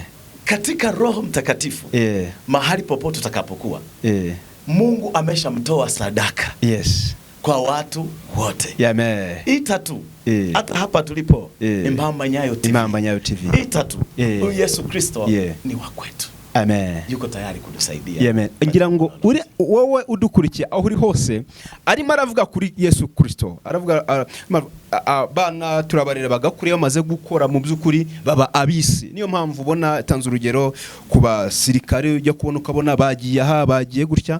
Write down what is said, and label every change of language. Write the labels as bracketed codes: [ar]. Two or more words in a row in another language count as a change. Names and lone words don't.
[sw] Katika Roho Mtakatifu, mahali popote utakapokuwa, Mungu ameshamtoa sadaka. [en] Yes. [sw] Kwa watu wote. Amen. Itatu. Hata hapa tulipo, Imamba Nyayo TV. Imamba Nyayo TV. Itatu. Huyu Yesu Kristo ni wa kwetu. Amen. Yuko tayari kudusaidia. Amen. [rw] Ngira ngo uri wowe udukurikiye aho uri hose arimo aravuga kuri Yesu Kristo. Aravuga bana turabarera bagakuriye bamaze gukora mu by'ukuri baba abisi. Niyo mpamvu ubona tanze urugero ku basirikare ujya kubona ukabona bagiye gutya.